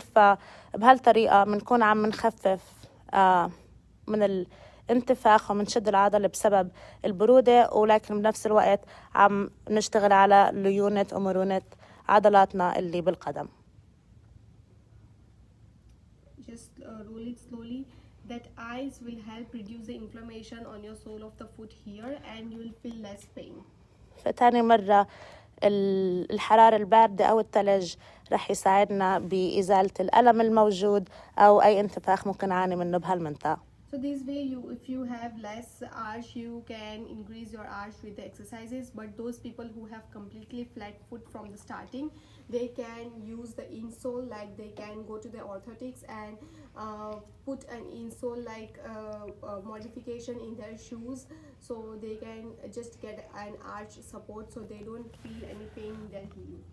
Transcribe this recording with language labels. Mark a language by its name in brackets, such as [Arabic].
[Arabic] فبهالطريقة بنكون عم نخفف من الانتفاخ ومنشد العضلة بسبب البرودة، ولكن بنفس الوقت عم نشتغل على ليونة ومرونة عضلاتنا اللي بالقدم. [English] Just roll it slowly. That ice will help reduce the inflammation on your sole of the foot here, and you will feel less pain. [Arabic] فتاني مرة الحرارة الباردة أو الثلج رح يساعدنا بإزالة الألم الموجود أو أي انتفاخ ممكن نعاني منه بهالمنطقة. [English] So this way, if you have less arch, you can increase your arch with the exercises. But those people who have completely flat foot from the starting, they can use the insole, like they can go to the orthotics and put an insole like modification in their shoes, so they can just get an arch support, so they don't feel any pain in their heel.